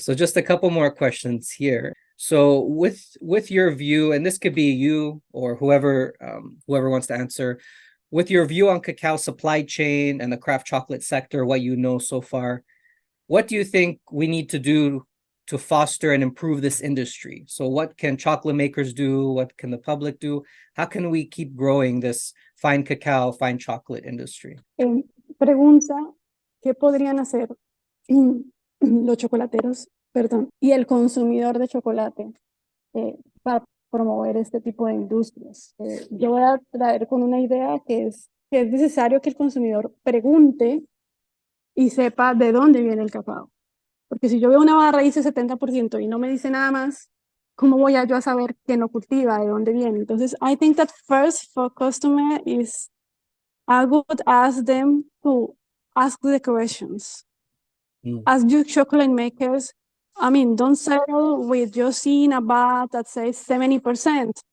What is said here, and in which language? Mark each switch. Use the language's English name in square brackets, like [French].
[English] So just a couple more questions here. So with your view, and this could be you or whoever wants to answer, with your view on cacao supply chain and the craft chocolate sector, what you know so far, what do you think we need to do to foster and improve this industry? So what can chocolate makers do? What can the public do? How can we keep growing this fine cacao, fine chocolate industry? [Spanish] Pregunta, ¿qué podrían hacer los chocolateros, y el consumidor de chocolate para promover este tipo de industrias? Yo voy a traer con una idea que es necesario que el consumidor pregunte y sepa de dónde viene el cacao. Porque si yo veo una barra y dice 70% y no me dice nada más, ¿cómo voy yo a saber quién lo cultiva, de dónde viene? [English] Entonces, I think that first for customer is, I would ask them to ask the questions. As you chocolate makers, I mean, don't settle with just seeing a bar that says 70%.